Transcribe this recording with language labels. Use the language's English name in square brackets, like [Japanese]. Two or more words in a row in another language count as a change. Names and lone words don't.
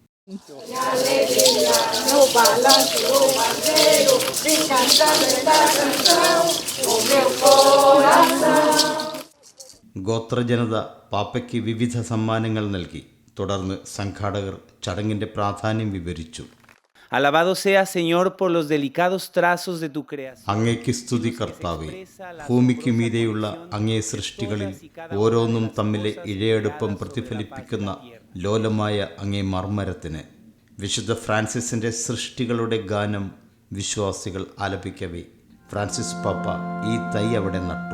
[Malayalam] ഗോത്രജനത പാപ്പയ്ക്ക് വിവിധ സമ്മാനങ്ങൾ നൽകി. തുടർന്ന് സംഘാടകർ ചടങ്ങിൻ്റെ പ്രാധാന്യം വിവരിച്ചു. [Spanish] Alabado sea, Señor, por los delicados trazos de tu creación. [Malayalam] അങ്ങേക്ക് സ്തുതി കർത്താവേ. ഭൂമിക്ക് മീതെയുള്ള അങ്ങേ സൃഷ്ടികളിൽ ഓരോന്നും തമ്മിലെ ഇഴയെടുപ്പം പ്രതിഫലിപ്പിക്കുന്ന ലോലമായ അങ്ങേ മർമ്മരത്തിന്. വിശുദ്ധ ഫ്രാൻസിസിൻ്റെ സൃഷ്ടികളുടെ ഗാനം വിശ്വാസികൾ ആലപിക്കവേ ഫ്രാൻസിസ് പാപ്പ ഈ തൈ അവിടെ നട്ടു.